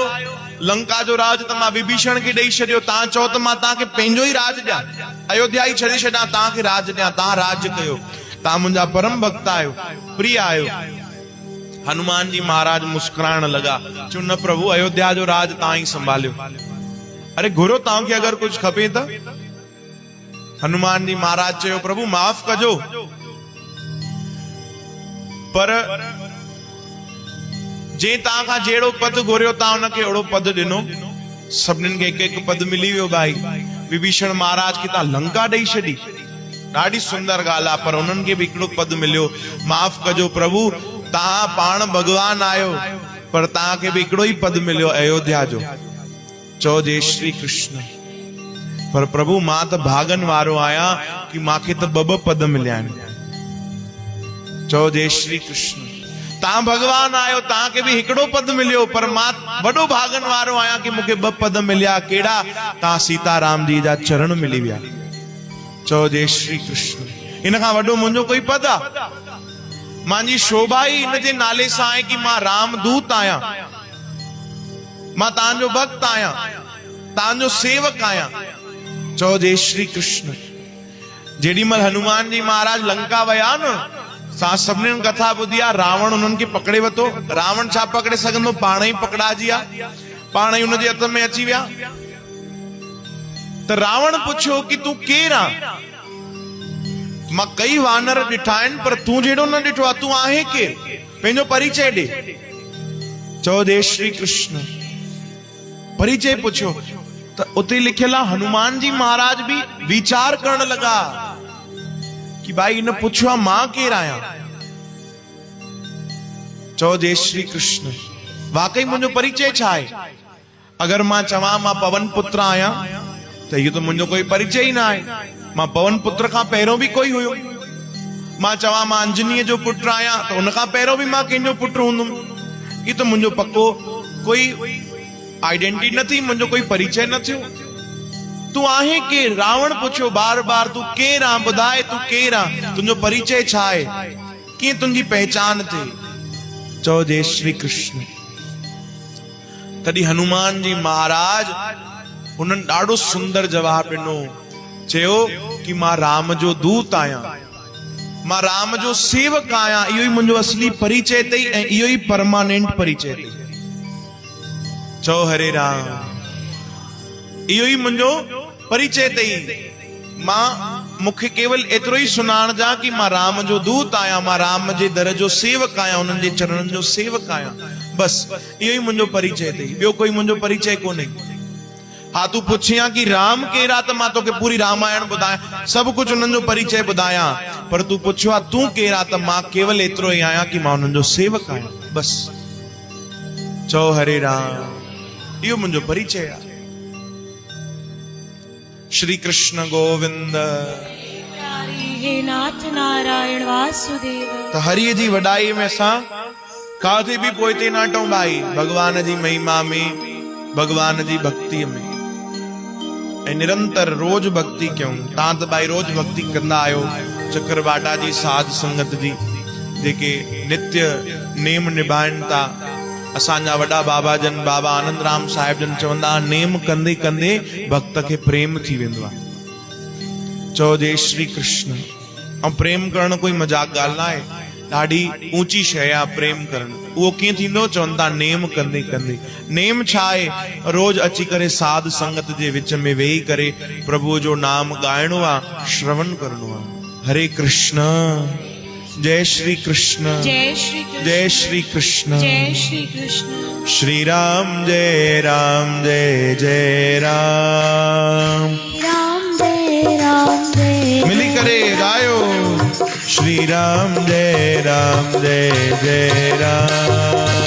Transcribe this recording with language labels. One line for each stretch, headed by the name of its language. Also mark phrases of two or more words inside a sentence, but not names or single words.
Sindhi: लंका जो राज त मां विभीषण खे ॾेई छॾियो। तव्हां चओ त मां तव्हांखे पंहिंजो ई राज ॾियां, अयोध्या ई छॾे छॾां, तव्हांखे राज ॾियां, तव्हां राज कयो। तव्हां मुंहिंजा परम भक्त आहियो, प्रिय आहियो। हनुमान जी महाराज मुस्कुराइण लगा। चयो न प्रभु अयोध्या जो राज तव्हां ई संभालियो। अरे घुरो तव्हांखे अगर कुछ खपे त। हनुमान जी महाराज चयो प्रभु माफ कजो पर जे तव्हां खां जहिड़ो पद घुरियो तव्हां हुनखे अहिड़ो पद ॾिनो। सभिनीनि खे हिकु हिकु पद मिली वियो। भाई विभीषण महाराज खे तव्हां लंका ॾेई छॾी, ॾाढी सुंदर ॻाल्हि आहे, पर उन्हनि खे बि हिकिड़ो पद मिलियो। माफ़ कजो प्रभु तव्हां पाण भगवान आहियो पर तव्हांखे बि हिकिड़ो ई पद मिलियो अयोध्या जो। चओ जय श्री कृष्ण। पर प्रभु मां त भागन वारो आहियां कि मांखे त ॿ पद मिलिया आहिनि। चओ जय श्री कृष्ण। तव्हां भगवान आहियो तव्हांखे बि हिकिड़ो पद मिलियो पर मां वॾो भागन वारो आहियां कि मूंखे ॿ पद मिलिया। कहिड़ा? तव्हां सीताराम जी जा चरण मिली विया। चओ जय श्री कृष्ण। इन खां वॾो मुंहिंजो कोई पद आहे? मुंहिंजी शोभा ई इन जे नाले सां आहे कि मां रामदूत आहियां, मां तव्हांजो भक्त आहियां, तव्हांजो सेवक आहियां। चओ जय श्री कृष्ण। जेडी महिल हनुमान जी महाराज लंका वया न सा सभिनीनि कथा ॿुधी आहे। रावण उन्हनि खे पकड़े वरितो। रावण छा पकड़े सघंदो? पाण ई पकड़ाजी आहे, पाण ई हुनजे हथ में अची विया। त रावण पुछियो कि तूं केरु आहे? मां कई वानर ॾिठा आहिनि पर तूं जहिड़ो न ॾिठो आहे। तूं आहे केरु? पंहिंजो परिचय ॾे। चओ जय श्री कृष्ण। परिचय पुछियो त उते लिखियल आहे। हनुमान जी महाराज भी विचार करण लगा कि भाई इन पुछियो मां केरु आहियां। चओ जय श्री कृष्ण। वाकई मुंहिंजो परिचय छा आहे? अगर मां चवां मां पवन पुत्र आहियां त इहो त मुंहिंजो कोई परिचय ई न आहे। मां पवन पुत्र खां पहिरों बि कोई हुयो। मां चवां मां अंजनीअ जो पुत्र आहियां त उन खां पहिरों बि मां कंहिंजो पुत्र हूंदुमि। इहो त मुंहिंजो पक्को कोई आइडेंटिटी न थी, मुंहिंजो कोई परिचय न थियो। तूं आहे केरु? रावण पुछियो बार बार तूं केरु आहे? ॿुधाए तूं केरु आहे? तुंहिंजो परिचय छा आहे? कीअं तुंहिंजी पहचान थिए? चओ जय श्री कृष्ण। तॾहिं हनुमान जी महाराज हुननि ॾाढो सुंदर जवाब ॾिनो। चयो कि मां राम जो दूत आहियां, मां राम जो सेवक आहियां। इहो ई मुंहिंजो असली परिचय अथई ऐं इहो ई परमानेंट परिचय अथई। चओ हरे राम। इहो ई मुंहिंजो परिचय अथई। मां मूंखे केवल एतिरो ई सुञाणजा कि मां राम जो दूत आहियां, मां राम जे दर जो सेवक आहियां, उन्हनि जे चरणनि जो सेवक आहियां। बस इहो ई मुंहिंजो परिचय अथई, ॿियो कोई मुंहिंजो परिचय कोन्हे। हा तूं पुछियां कि राम केरु आहे त मां तोखे पूरी रामायण ॿुधायां, सभु कुझु उन्हनि जो परिचय ॿुधायां। पर तूं पुछियो आहे तूं केरु आहे त मां केवल एतिरो ई आहियां कि मां उन्हनि जो सेवक आहियां। बस चओ हरे राम। इहो मुंहिंजो परिचय आहे। श्री कृष्ण गोविंद। हे नाथ नारायण वासुदेव। तो हरि जी वडाई में असां काथे भी पोइते न हटूं भाई। भगवान जी महिमा में, भगवान जी भक्ति में ऐं निरंतर रोज भक्ति क्यों। तव्हां त भाई रोज भक्ति कंदा आहियो। चक्रवाटा जी साध संगत जी जेके नित्य नेम निभाइनि था। असांजा वॾा बाबा जन बाबा आनंद राम साहिब जन चवंदा नेम कंदे कंदे भक्त खे प्रेम थी वेंदो आहे। चओ जय श्री कृष्ण। ऐं प्रेम करण कोई मजाक ॻाल्हि न आहे, ॾाढी ऊंची शइ आहे प्रेम करण। उहो कीअं थींदो? चवनि था नेम कंदे कंदे। नेम छा आहे? रोज अची करे साध संगत जे विच में वेही करे प्रभु जो नाम ॻाइणो आहे, श्रवण करणो आहे। हरे कृष्ण। जय श्री कृष्ण। जय श्री कृष्ण। जय श्री कृष्ण। जय श्री कृष्ण। श्री राम जय राम जय जय राम। राम जय राम जय। मिली करे गायो। श्री राम जय राम जय जय राम।